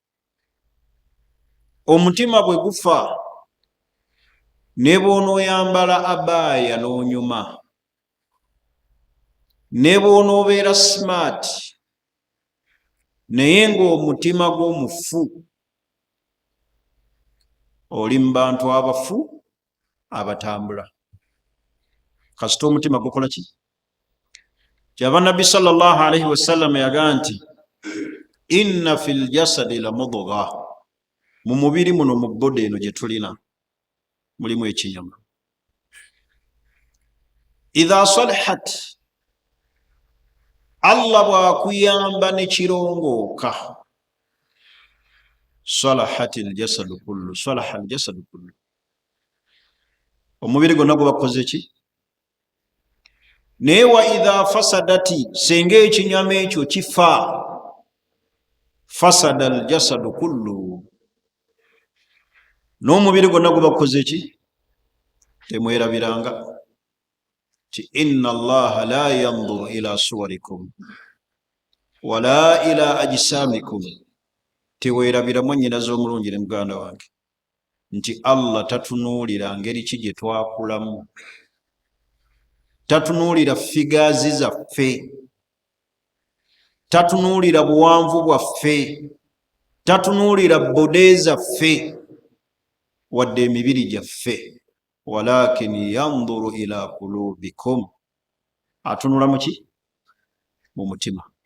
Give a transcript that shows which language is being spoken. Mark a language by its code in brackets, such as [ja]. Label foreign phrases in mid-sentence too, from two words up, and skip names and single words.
[lg] Omutima bwe gufa ne bw'onooyambala abaaya n'onyuma, ne bw'onoobeera smart, naye ng'omutima gw'omufu, oli mu bantu abafu abatambula. Kasita omutima gukola ki? Kyava Nabbi [ar] صلى الله عليه وسلم [lg] yagaa nti [ar] إن في الجسد لمضغة, [lg] mu mubiri muno mu bboda eno gye tulina mulimu ekinyama. [ar] إذا صلحت, [lg] Allah bw'akuyamba ne kirongooka, [ar] صلح الجسد كله، صلح الجسد كله, [lg] omubiri gwonna guba gukoze ki? Naye [ar] وإذا فسدت, [lg] senga ekinyama ekyo kifa, [ar] فسد الجسد كله, [lg] n'omubiri gwonna gubakukoze ki temwerabiranga ti [ar] إن الله لا ينظر إلى صوركم ولا إلى [lg] ajisamikum tewerabiramu nnyinaze omulungi ne muganda wange nti Allah tatunuulira ngeri ki gye twakulamu, tatunuulira figaazi zaffe, tatunuulira buwanvu bwaffe, tatunuulira bode zaffe wadde emibiri gyaffe, [ar] ولكن ينظر إلى قلوبكم, [lg] atunula muki mu mutima.